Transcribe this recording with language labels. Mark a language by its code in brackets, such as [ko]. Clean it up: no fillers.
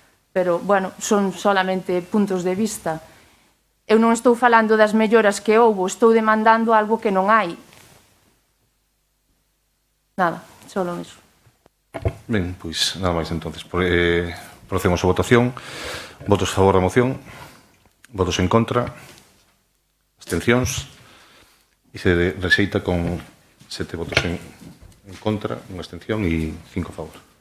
[es] Pero, bueno, son solamente puntos de vista. [gl] Eu non estou falando das melloras que houbo, estou demandando algo que non hai. [es] Nada, solo eso. [gl] Ben, pois nada máis entonces. Procedemos a votación. Votos a favor da moción, votos en contra, abstencións, e se rexeita con 7 votos en contra, unha abstención e 5 a favor.